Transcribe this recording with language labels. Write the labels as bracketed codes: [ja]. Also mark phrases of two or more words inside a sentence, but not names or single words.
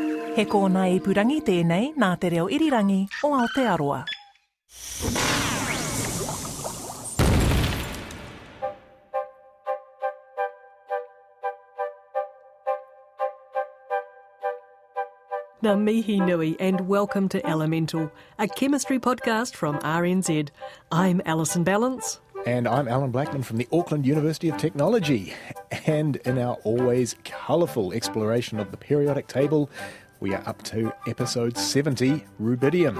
[mi] He kōna ipurangi tēnei nā te reo irirangi o Aotearoa. Ngā mihi nui [en] and welcome to Elemental, a chemistry podcast from RNZ. I'm Alison Balance. And I'm Allan Blackman from the Auckland University of Technology. And in our always colourful exploration of the periodic table, we are up to episode 70, Rubidium.